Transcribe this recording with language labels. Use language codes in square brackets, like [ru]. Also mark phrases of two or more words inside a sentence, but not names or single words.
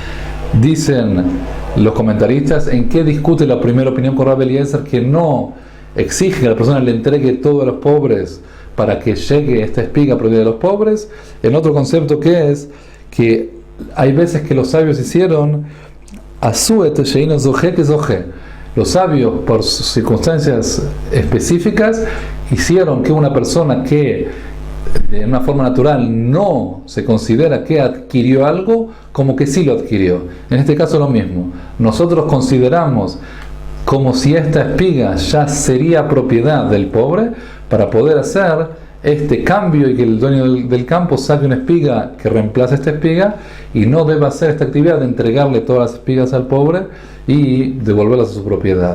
[es] Dicen los comentaristas, ¿en qué discute la primera opinión con Rabbi Eliezer, que no exige que la persona le entregue todo a los pobres para que llegue esta espiga a propiedad de los pobres? En otro concepto que es que hay veces que los sabios hicieron [he] עשו את שאינו זוכה כזוכה. [es] Los sabios, por circunstancias específicas, hicieron que una persona que de una forma natural no se considera que adquirió algo, como que sí lo adquirió. En este caso lo mismo. Nosotros consideramos como si esta espiga ya sería propiedad del pobre para poder hacer este cambio y que el dueño del campo saque una espiga que reemplace esta espiga y no deba hacer esta actividad de entregarle todas las espigas al pobre y devolverlas a su propiedad.